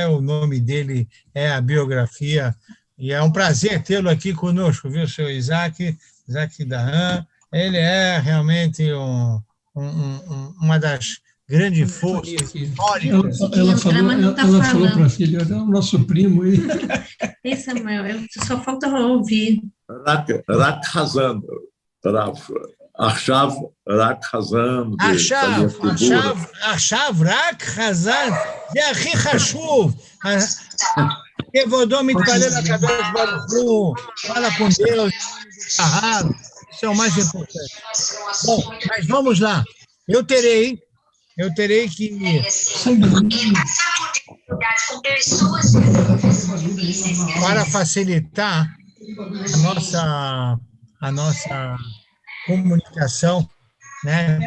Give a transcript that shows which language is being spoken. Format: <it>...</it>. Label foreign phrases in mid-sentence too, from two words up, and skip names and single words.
<pt>O nome dele é a biografia, e é um prazer tê-lo aqui conosco, viu, seu Isaac Dahan. Ele é realmente uma das grandes forças históricas. Ela falou para a filha, é o nosso primo aí. Ei, Samuel, só falta ouvir.</pt> <he>רק חזן, רב. עכשיו רק חזן. עכשיו רק חזן, זה הכי חשוב. כבודו מתפלל לקדוש ברוך הוא,</he> <pt>fala com Deus, isso é o mais importante. Bom, mas vamos lá. Eu terei que para facilitar a nossa comunicação, né,</pt>